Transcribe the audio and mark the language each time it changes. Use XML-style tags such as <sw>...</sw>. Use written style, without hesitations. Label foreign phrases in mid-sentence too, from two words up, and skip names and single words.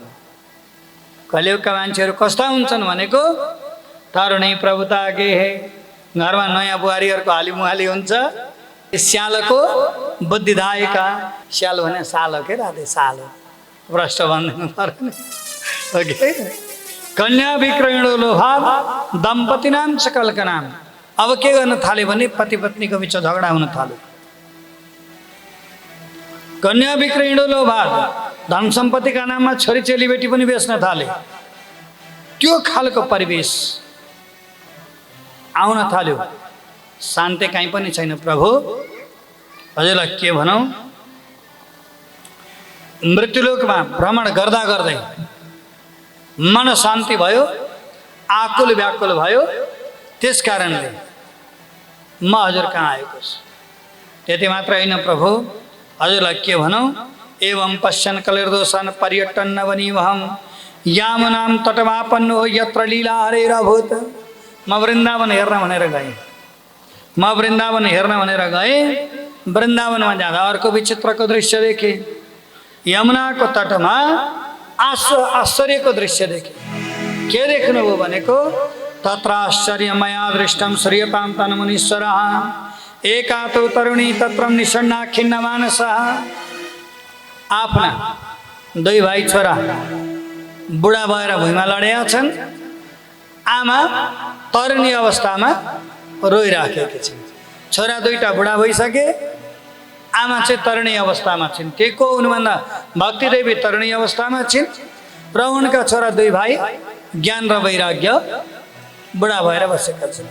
<ne>कलियुगका मान्छेहरू कस्ता हुन्छन् भनेको,</ne> <sa>तरुणी प्रभुता के हे,</sa> <ne>घरमा नयाँ बुहारीहरूको हालिमुहाली हुन्छ।</ne> <sa>श्यालको बुद्धिदायिका,</sa> <ne>श्याल भने सालो के राधे? सालो भ्रष्ट भनिदिनु पर्ने। ओके।</ne> <sa>कन्या विक्रयणो लोभात दम्पति नाम च कल्कनाम।</sa> <ne>अब के गर्न थाले भने पति पत्नीको बिच झगडा हुन थाल्यो।</ne> <sa>कन्या विक्रयणो लोभात,</sa> <ne>धन सम्पत्तिका नाममा छोरी चेलीबेटी पनि बेच्न थाले। त्यो खालको परिवेश आउन थाल्यो। शान्ति कहीँ पनि छैन। प्रभु हजुरलाई के भनौँ, मृत्युलोकमा भ्रमण गर्दा गर्दै मन शान्ति भयो, आकुल व्याकुल भयो। त्यस कारणले म हजुर कहाँ आएको छु। त्यति मात्र होइन प्रभु, हजुरलाई के भनौँ,</ne> <sa>एवं पश्यन् कलिर्दोषन् पर्यटन नवनीवहं यामनाम तटमापन्नो यत्र लीला हरेरभूत।</sa> <ne>म वृन्दावन हेर्न भनेर गएँ। वृन्दावनमा जाँदा अर्को विचित्रको दृश्य देखेँ। यमुनाको तटमा आश्चर्यको दृश्य देखेँ। के देख्नुभयो भनेको,</ne> <sa>तत्र आश्चर्यमया दृष्टं श्रूयतां तन्मुनीश्वरः एकातो तरुणी तत्रं निषण्णा खिन्न मानसः।</sa> <ne>आफ्ना दुई भाइ छोरा बुढा भएर भुइँमा लडेका छन्। आमा तरुणी अवस्थामा रोइराखेकी छिन्। छोरा दुईटा बुढा भइसके, आमा चाहिँ तरुणी अवस्थामा छिन्। के को हुनुभन्दा भक्तिदेवी तरुणी अवस्थामा छिन् र उनका छोरा दुई भाइ ज्ञान र वैराग्य बुढा भएर बसेका छन्।</ne>